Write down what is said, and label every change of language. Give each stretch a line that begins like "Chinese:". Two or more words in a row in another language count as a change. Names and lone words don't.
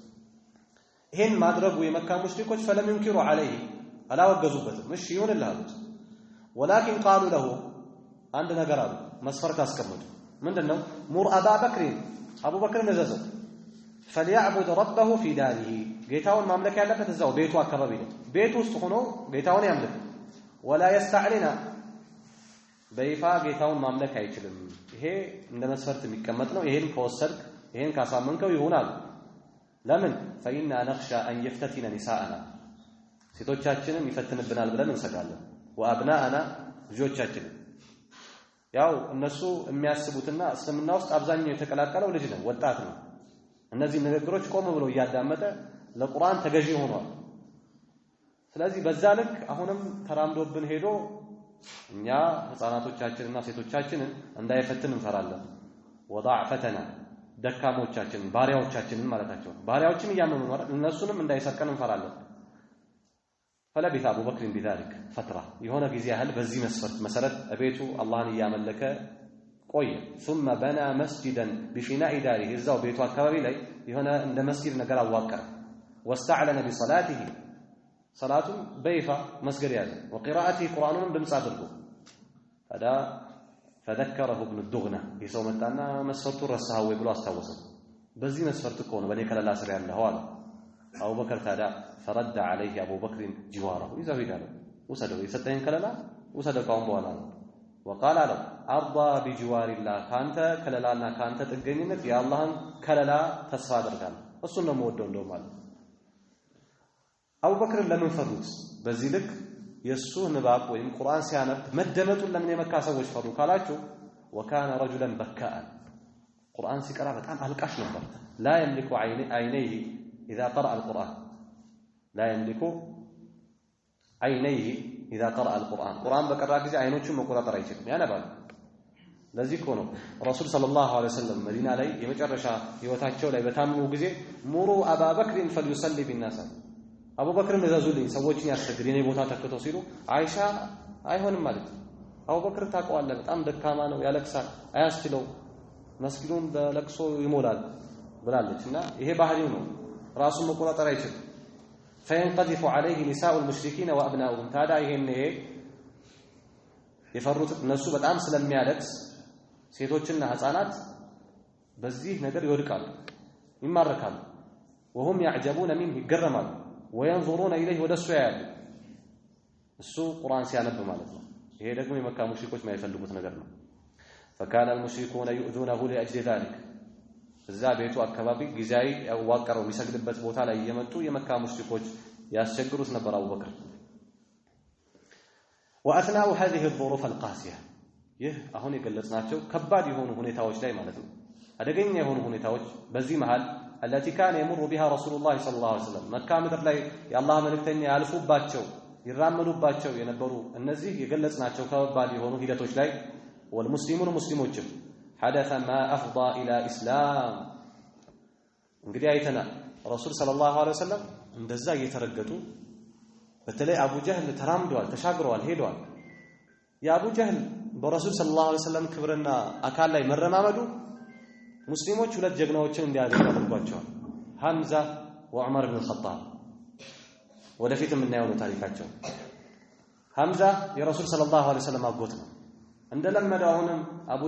Amharic: ይሄን ማድረጉ የመካ ሙሽሪኮች
Arabic: فلم ينكروا عليه
Amharic: አላወገዙበትም እሺ ይሁንልህ ولكن قالوا له አንድ ነገር አሉ መስፈርት አስቀመጡ ምንድነው
Arabic: مر أبا بكر
Amharic: አቡ በክር ነዘዘው
Arabic: فليعبد ربه في داره
Amharic: ጌታውን ማምለክ ያለበት እዛው ቤቱ አካባቢ ነው ቤቱ ውስጥ ሆኖ ጌታውን ያምልክ
Arabic: ولا يستعلن
Amharic: በይፋ ጌታውን ማምለክ አይችልም ይሄ እንደ መስፈርት የሚቀመጥ ነው ይሄን ከወሰድክ ይሄን ካሳመንከው ይሆናል ለምን
Arabic: فإنا نخشى أن يفتتن نساءنا
Amharic: ሴቶቻችንን ይፈትንብናል ብለን እንሰጋለን وأبناءنا ልጆቻችን ያው እነሱ የሚያስቡትና እስልምና ውስጥ አብዛኛው የተቀላቀለው ልጅ ነው ወጣት ነው እነዚህ ንግግሮች ቆም ብሎ ያዳመጠ ለቁርአን ተገዢ ሆኗል ስለዚህ በዛ ልክ አሁንም ተራምዶብን ሄዶ እኛ ህፃናቶቻችንና ሴቶቻችንን እንዳይፈትን እንፈራለን ወضعفتنا ደካሞቻችን ባሪያዎቻችንን ማለታቸው ባሪያዎችን ያመኑ ማለት እነሱንም እንዳይሰርቀን እንፈራለን
Arabic: فلبث ابو بكر بذلك فتره
Amharic: የሆነ ጊዜ ያህል በዚህ መስፈርት መሰረት አቤቱ አላህን ያመለከ ቆየ
Arabic: ثم بنى مسجدا بفناء داره
Amharic: እዛው ቤቱ አካባቢ ላይ የሆነ እንደ መስጊድ ነገር አዋቀረ
Arabic: واستعلن بصلاته
Amharic: صلاቱ በይፋ መስገድ ያዘ وقراءته قرآنን ድምጽ አድርጎ ታዲያ
Arabic: فذكره ابن الدغنة
Amharic: ይሰው መጣና መስፈርቱ ረሳው ወይ ብሎ አስታወሰው በዚህ መስፈርት እኮ ነው በኔ ከለላ ስር ያለው አለ አቡ በክር ታዲያ
Arabic: فرد عليه ابو بكر جواره اذا
Amharic: ሄዳለ ወሰደው የሰጠኝ ከለላ ወሰደው ካሁን በኋላ
Arabic: وقال له ارضى بجوار الله
Amharic: ካንተ ከለላና ካንተ ጥገኝነት የአላህን ከለላ ተስፋ አደርጋለሁ እሱን ነው የምወደው እንደው ማለት አቡ በክር ለምን ፈሩት በዚህ ልክ የሱ ንባብ ወይም ቁርአን ሲያነብ መደመጡን ለምን የመካ ሰዎች ፈሩ ካላችሁ
Arabic: وكان رجلا بكاء
Amharic: ቁርአን ሲቀራ በጣም አልቃሽ ነበር
Arabic: لا يملك عينيه اذا قرأ القرآن لا يملك عينيه اذا قرأ القرآن قرآن
Amharic: በቀራ ጊዜ አይኖቹን መቆጣጠር አይችልም ያነባል ለዚህ እኮ ነው
Arabic: رسول صلى الله عليه وسلم
Amharic: መዲና ላይ የመጨረሻ ህይወታቸው ላይ በታመሙ ጊዜ
Arabic: مروا أبا بكر فليصلي بالناس
Amharic: አቡ በክር ነዘዙልኝ ሰዎችን ያስገድ የኔ ቦታ ተከተው ሲሉ አይሻ አይሆንም ማለት አቡ በክር ታውቀዋለህ በጣም ደካማ ነው ያለቅሳል አያስችለው መስጊዱን በለቅሶ ይሞላል ብላለችና ይሄ ባህሪው ነው ራሱን መቆጣጠር አይችልም
Arabic: فينقذف عليه نساء المشركين وابناؤهم
Amharic: ታዲያ ይሄን የፈሩት እነሱ በጣም ስለሚያለቅስ ሴቶችና ህፃናት በዚህ ነገር ይወድቃሉ ይማረካሉ
Arabic: وهم يعجبون منه
Amharic: ይገረማሉ
Arabic: وينظرون اليه
Amharic: ወደሱ ያያሉ እሱ ቁርአን ሲያነብ ማለት ነው ይሄ ደግሞ የመካ ሙሽሪኮች የማይፈልጉት ነገር ነው
Arabic: فكان المشركون يؤذونه لاجل ذلك
Amharic: እዛ ቤቱ አካባቢ ጊዜያዊ ያዋቀረው የሚሰግድበት ቦታ ላይ የመጡ የመካ ሙሽሪኮች ያስቸግሩት ነበር አቡ በክር
Arabic: واثناء هذه الظروف القاسيه
Amharic: ይህ አሁን የገለጽናቸው ከባድ የሆኑ ሁኔታዎች ላይ ማለት ነው አደገኛ የሆኑ ሁኔታዎች በዚህ መሃል
Arabic: التي كان يمر بها رسول الله صلى الله عليه وسلم
Amharic: መካ ምድር ላይ የአላህ መልእክተኛ ያልፉባቸው ይራመዱባቸው የነበሩ እነዚህ የገለጽናቸው ከባድ የሆኑ ሂደቶች ላይ والمسلمون مسلمዎችም
Arabic: حدث ما افضى الى اسلام
Amharic: እንግዲህ አይተና
Arabic: رسول صلى الله عليه وسلم
Amharic: እንደዛ እየተረገጡ በተለይ አቡ ጀህል ተራምደዋል ተሻግረዋል ሄደዋል የአቡ ጀህል በረሱል ሰለላሁ ዐለይሂ ወሰለም ክብርና አካል ላይ መረማመዱ ሙስሊሞች ሁለት ጀግናዎችን እንዲያገኙ አድርጓቸዋል ሐምዛ ወዑመር ኢብኑ ኸጣብ ወደፊት የምናየው ታሪካቸው ሐምዛ የረሱል
Arabic: صلى الله عليه وسلم
Amharic: አጎት ነው እንደለመደው አሁንም አቡ